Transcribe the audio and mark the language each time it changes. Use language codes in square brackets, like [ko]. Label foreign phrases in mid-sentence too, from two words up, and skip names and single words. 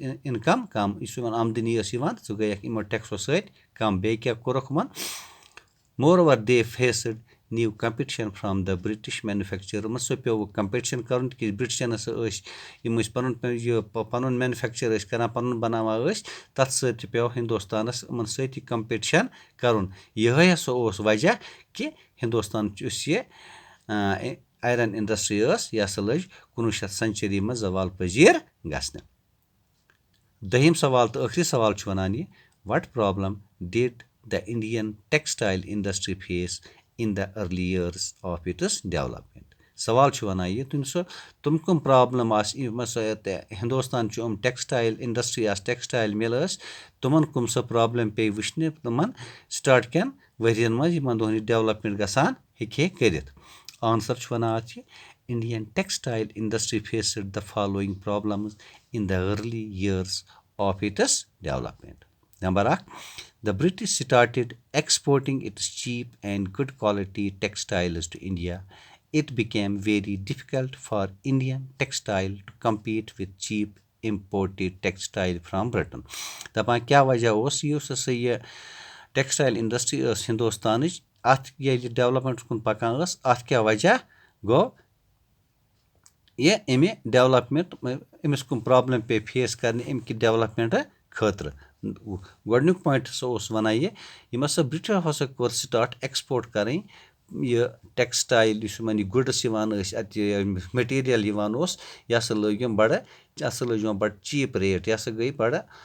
[ks] اِنکَم کَم یُس یِمن آمدٔنی ٲس یِوان سُہ گٔیکھ یِمو ٹیکسو سۭتۍ کَم بیٚیہِ کیاہ کوٚرُکھ یِمن [en] more over they faced new competition from the British manufacture [ks] یِمن سُہ پیوٚوُکھ کمپِٹِشن کَرُن تِکیازِ برٹشن ہسا ٲسۍ یِم ٲسۍ پَنُن مینوفیکچر ٲسۍ کران پَنُن بَناوان ٲسۍ تَتھ سۭتۍ تہِ پیوٚو ہِندوستانَس یِمن سۭتۍ یہِ کمپِٹِشن کَرُن یِہوے ہسا اوس وجہ کہِ ہِندوستان یُس یہِ [en] iron industry [ks] ٲس یہِ ہسا لٔج 19th سینچری منٛز زوال پذیٖر گژھنہِ دوٚیِم سوال تہٕ ٲخری سوال چھُ وَنان یہِ [en] what problem did the Indian textile industry face in the early years of its development [ks] سوال چھُ وَنان یہِ تِم کٕم پرابلم آسہٕ یِم ہسا ہِندوستان چھُ یِم [en] textile industry [ks] آسہٕ [en] textile mill [ks] ٲسۍ تِمن کٕم سۄ پرابلم پیٚیہِ وٕچھنہِ تِمن سٹاٹ کٮ۪ن ؤرین منٛز یِمن دۄہن یہِ ڈیولپمنٹ گژھان ہیٚکہِ ہے کٔرِتھ آنسر چھُ وَنان اَتھ یہِ [en] Indian textile industry faced the following problems in the early years of its development. Number 1, the British started exporting its cheap and good quality textiles to India. It became very difficult for Indian textile to compete with cheap imported textile from Britain. [ks] دَپان کیٛاہ وجہ اوس یُس ہسا یہِ [en] textile industry [ks] ٲس ہِندوستانٕچ اَتھ ییٚلہِ ڈیولپمنٹ کُن پکان ٲس اَتھ کیٛاہ وجہ گوٚو یہِ اَمہِ ڈیولپمنٹ أمِس کٕم پرابلم پیٚیہِ فیس کَرنہِ اَمہِ کہِ ڈیولپمنٹ خٲطرٕ گۄڈنیُک پویِنٹ ہسا اوس وَنان یِم ہسا برٛٹِشو ہسا کوٚر [en] start export [ks] کَرٕنۍ یہِ ٹیکسٹایل یُس یِمن یہِ گُڈٕس یِوان ٲسۍ اَتہِ میٹیٖریل یِوان اوس یہِ ہسا لٲگۍ یِم بَڑٕ یہِ ہسا لٲج یِمن بَڑٕ [en] cheap rate [ks] یہِ ہسا گٔے بَڑٕ